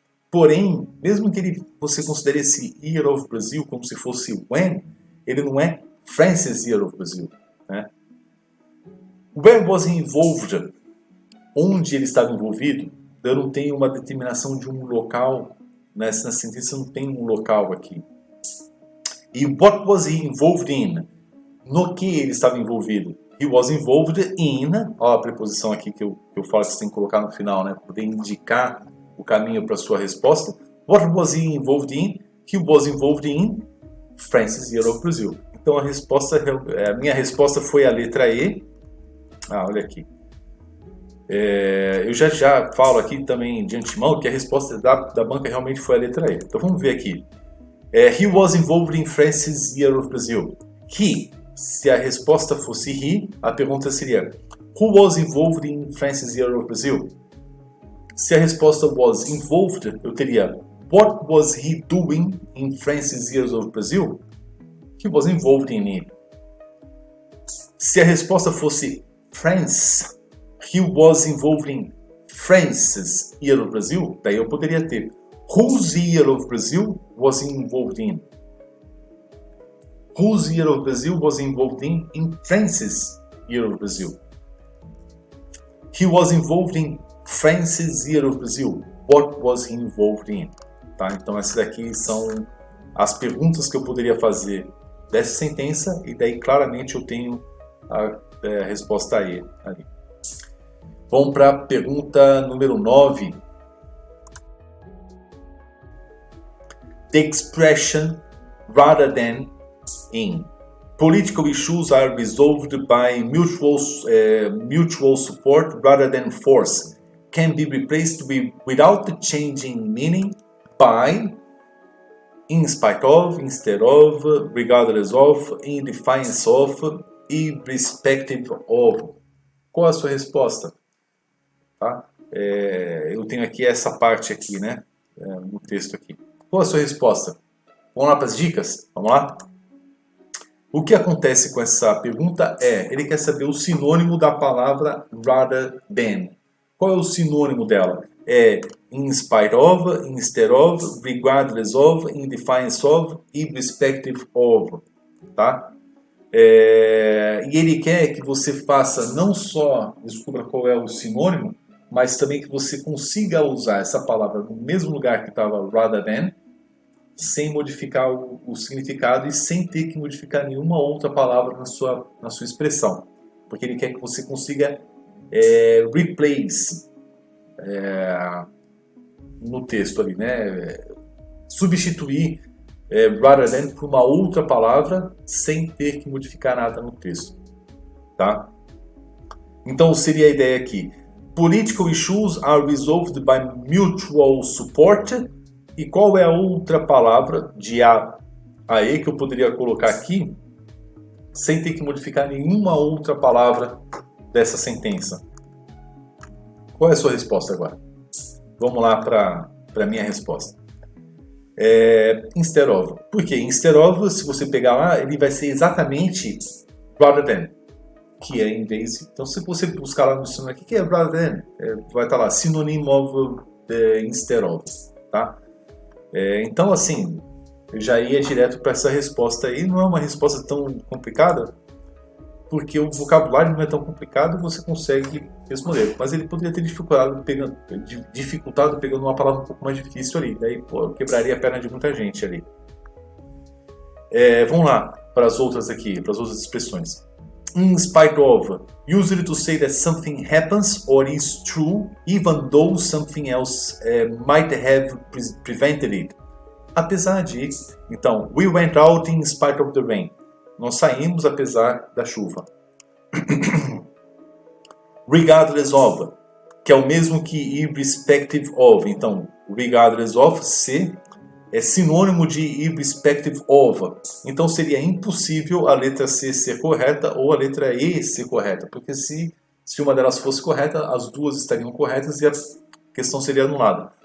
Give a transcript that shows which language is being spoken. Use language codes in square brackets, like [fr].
[pt] Porém, mesmo que você considere esse Year of Brazil como se fosse when, ele não é France's Year of Brazil, né? [en] Where was he involved? [pt] Onde ele estava envolvido? Eu não tenho uma determinação de um local, né? Na sentença não tem um local aqui. [en] E what was he involved in? [pt] No que ele estava envolvido? [en] He was involved in... [pt] Olha a preposição aqui que eu falo que você tem que colocar no final, né? Para poder indicar o caminho para a sua resposta. [en] What was he involved in? He was involved in France's Year of Brazil. [pt] Então a minha resposta foi a letra E. Olha aqui. Eu já falo aqui também de antemão que a resposta da banca realmente foi a letra E. Então vamos ver aqui. [en] He was involved in France's Year of Brazil. He, [pt] se a resposta fosse he, a pergunta seria [en] Who was involved in France's Year of Brazil? [pt] Se a resposta [en] was involved, [pt] eu teria [en] What was he doing in France's Years of Brazil? He was involved in it. [pt] Se a resposta fosse [en] France, he was involved in France's Year of Brazil, [pt] daí eu poderia ter [en] whose Year of Brazil was he involved in? Whose Year of Brazil was he involved in France's Year of Brazil. He was involved in France's Year of Brazil. What was he involved in? Tá? [pt] Então essas daqui são as perguntas que eu poderia fazer dessa sentença e daí claramente eu tenho a resposta ali. Vamos para a pergunta número 9. [en] The expression rather than in political issues are resolved by mutual support rather than force can be replaced without changing meaning by, in spite of, instead of, regardless of, in defiance of, irrespective of. [pt] Qual a sua resposta? Tá? Eu tenho aqui essa parte aqui, né? No texto aqui. Qual a sua resposta? Vamos lá para as dicas? Vamos lá? O que acontece com essa pergunta ele quer saber o sinônimo da palavra rather than. Qual é o sinônimo dela? É [en] in spite of, instead of, regardless of, in defiance of, irrespective of. Tá? [pt] E ele quer que você faça não só descubra qual é o sinônimo, mas também que você consiga usar essa palavra no mesmo lugar que estava rather than, sem modificar o significado e sem ter que modificar nenhuma outra palavra na sua expressão. Porque ele quer que você consiga replace no texto ali, né? Substituir rather than por uma outra palavra sem ter que modificar nada no texto. Tá? Então seria a ideia aqui. Political issues are resolved by mutual support. E qual é a outra palavra de A a E que eu poderia colocar aqui sem ter que modificar nenhuma outra palavra dessa sentença? Qual é a sua resposta agora? Vamos lá para a minha resposta. Instead of. Por quê? Instead of, se você pegar lá, ele vai ser exatamente rather than. Que é em vez de... Então, se você buscar lá no dicionário, o que é rather than? Vai estar lá, [en] synonym of instead of. [pt] Tá? Então, assim, eu já ia direto para essa resposta aí. Não é uma resposta tão complicada, porque o vocabulário não é tão complicado, você consegue responder. Mas ele poderia ter dificultado pegando uma palavra um pouco mais difícil ali. Daí, eu quebraria a perna de muita gente ali. Vamos lá para as outras aqui, para as outras expressões. [en] In spite of, usually to say that something happens or is true, even though something else might have prevented it. [pt] Apesar de, então, [en] we went out in spite of the rain. [pt] Nós saímos apesar da chuva. Regardless of, que é o mesmo que irrespective of. Então, regardless of, se é sinônimo de irrespective of. Então seria impossível a letra C ser correta ou a letra E ser correta, porque se uma delas fosse correta, as duas estariam corretas e a questão seria anulada.